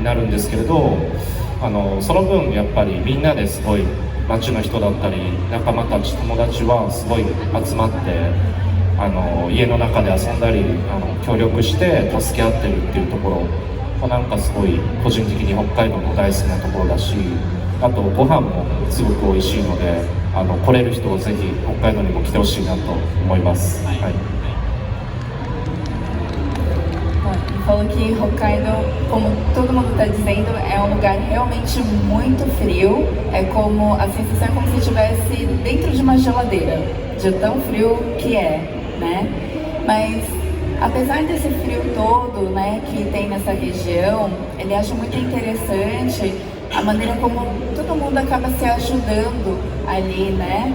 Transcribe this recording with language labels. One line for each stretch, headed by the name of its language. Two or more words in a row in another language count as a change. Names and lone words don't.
Japanese: なるんですけれど、その分やっぱりみんなですごい町の人だったり仲間たち友達はすごい集まって家の中で遊んだり協力して助け合ってるっていうところなんかすごい個人的に北海道の大好きなところだし、あとご飯もすごく美味しいので来れる人はぜひ北海道にも来てほしいなと思います。はい。
Portuguese: Falou que Hokkaido, como todo mundo está dizendo, é um lugar realmente muito frio. É como a sensação é como se estivesse dentro de uma geladeira, de tão frio que é, né? Mas apesar desse frio todo, né, que tem nessa região, ele acha muito interessante a maneira como todo mundo acaba se ajudando ali, né?